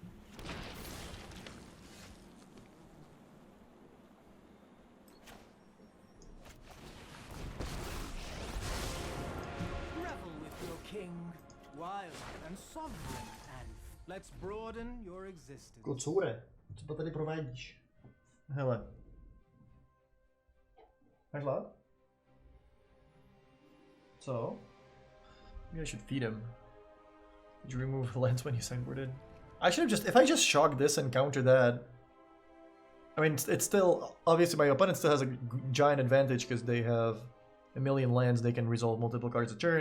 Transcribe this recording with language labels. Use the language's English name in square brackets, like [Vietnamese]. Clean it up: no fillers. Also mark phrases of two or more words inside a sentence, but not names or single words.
[English] Revel with your king, wild and sovereign, and let's broaden your existence. [Czech] Kocure, co to tady provádíš? Hele. Máš hlad? Co? [English] Maybe I should feed him. Did you remove lens when you sideboarded? I should have just, if I just shock this and counter that. I mean, it's still, obviously my opponent still has a giant advantage because they have a million lands, they can resolve multiple cards a turn.